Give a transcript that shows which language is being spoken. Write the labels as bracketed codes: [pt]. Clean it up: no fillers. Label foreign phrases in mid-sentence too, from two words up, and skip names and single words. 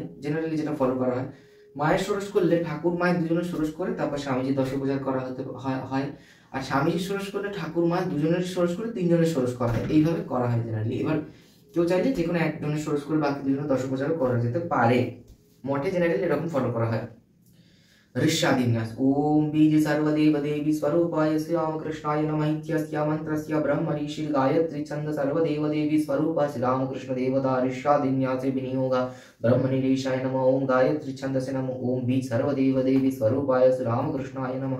[bn] জেনারেলি যেটা ফলো করা হয় মায়ের ষোড়শ করলে ঠাকুর মায়ের দুজনের ষোড়শ করে তারপর স্বামীজি দশোপচার করা হতে হয়, আর স্বামীজির ষোড়শ করলে ঠাকুর মা দুজনের ষোড়শ করে তিনজনের ষোড়শ করা হয়, এইভাবে করা হয় জেনারেলি। এবার কেউ চাইলে যে কোনো একজনের ষোড়শ করে বাকি দুজনের দশোপচার করা যেতে পারে। মঠে জেনারেলি এরকম ফলো করা হয়। [sa] ऋष्यादिन्यास ओम बीज सर्वदेव देवी स्वरूपाय श्री रामकृष्णाय नमः इत्यस्य मंत्रस्य ब्रह्म ऋषि गायत्री छंद सर्वदेव देवी स्वरूप श्री रामकृष्ण देवता ऋष्यादिन्यासे विनियोग ब्रह्म निरीशाय नमः। ओम गायत्री छंदसे नमः। ओम बीज सर्वदेव देवी स्वरूपाय श्री रामकृष्णाय नमः।